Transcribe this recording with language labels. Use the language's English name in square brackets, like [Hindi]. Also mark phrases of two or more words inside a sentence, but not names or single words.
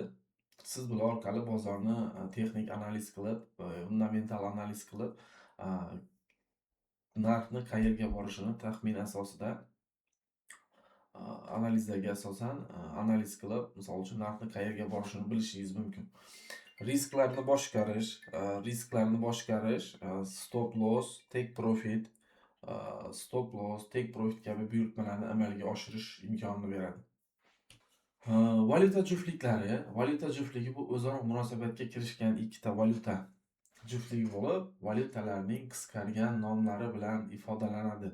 [Uzbek] Siz bular orqali bozorni texnik analiz qilib, fundamental analiz qilib, narxni qayerga borishini taxmin asosida analizlarga asosan analiz qilib, misol uchun narxni qayerga borishini bilishingiz mumkin. Risklarni boshqarish, [English] stop loss, take profit, [Uzbek] kabi buyurtmalarni amalga oshirish imkonini beradi. Valyuta juftligi bu o'zaro munosabatga kirishgan ikkita valyuta juftligi bo'lib, valyutalarning qisqargan nomlari bilan ifodalanadi.